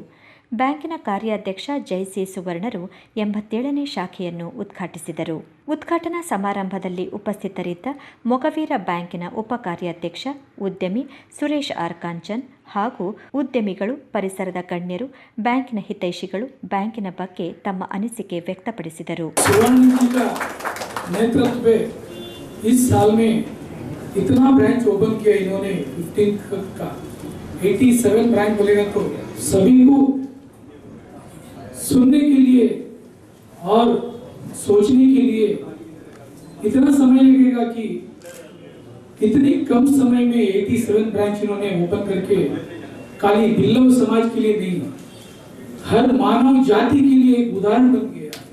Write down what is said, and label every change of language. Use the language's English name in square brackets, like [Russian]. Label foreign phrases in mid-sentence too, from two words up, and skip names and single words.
[Kannada] ಬ್ಯಾಂಕಿನ ಕಾರ್ಯಾಧ್ಯಕ್ಷ ಜೈ.ಸಿ. ಸುವರ್ಣರು 87ನೇ ಶಾಖೆಯನ್ನು ಉದ್ಘಾಟಿಸಿದರು. ಉದ್ಘಾಟನಾ ಸಮಾರಂಭದಲ್ಲಿ ಉಪಸ್ಥಿತರಿದ್ದ ಮೊಗವೀರ ಬ್ಯಾಂಕಿನ ಉಪ ಕಾರ್ಯಾಧ್ಯಕ್ಷ ಉದ್ಯಮಿ ಸುರೇಶ್ ಆರ್ ಕಾಂಚನ್ ಹಾಗೂ ಉದ್ಯಮಿಗಳು, ಪರಿಸರದ ಗಣ್ಯರು, ಬ್ಯಾಂಕಿನ ಹಿತೈಷಿಗಳು ಬ್ಯಾಂಕಿನ ಬಗ್ಗೆ ತಮ್ಮ ಅನಿಸಿಕೆ ವ್ಯಕ್ತಪಡಿಸಿದರು. [Hindi] इस साल में इतना ब्रांच ओपन किया इन्होंने 15 का 87 ब्रांच बोलेगा तो सभी को सुनने के लिए और सोचने के लिए इतना समय लगेगा कि इतनी कम समय में 87 ब्रांच इन्होंने ओपन करके खाली बिल्लव समाज के लिए नहीं, हर मानव जाति के लिए एक उदाहरण बन गया.